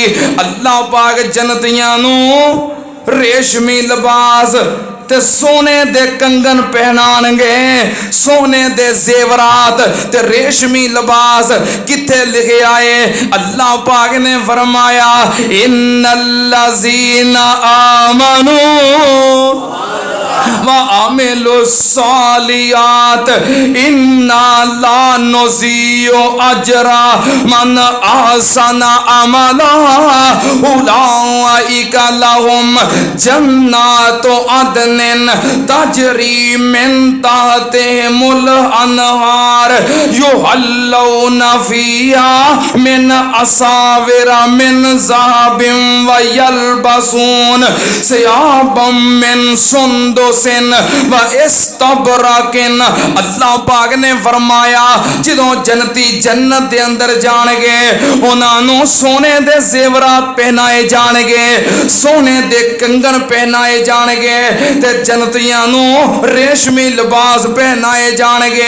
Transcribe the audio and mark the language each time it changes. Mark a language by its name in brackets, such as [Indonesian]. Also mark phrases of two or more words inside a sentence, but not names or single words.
[Punjabi] اللہ پاک جنتیاں نوں ریشمی لباس تے سونے دے کنگن پہنانگے، سونے دے زیورات تے ریشمی لباس. کتھے لکھے آئے؟ اللہ پاک نے فرمایا [Arabic] إن الذين آمنوا وعملوا الصالحات إنا لا نضيع أجر من أحسن عملا أولئك لهم جنات عدن تجري من تحتهم الأنهار يحلون فيها من أساور من ذهب ويلبسون ثيابا من سندس وإستبرق. [Punjabi] اللہ پاک نے فرمایا جدوں جنتی جنت دے اندر جانگے اونہاں نے سونے دے زیورات پہنائے جانگے، سونے دے کنگن پہنائے جانگے تے جنتیاں نوں ریشمی لباس پہنائے جانگے.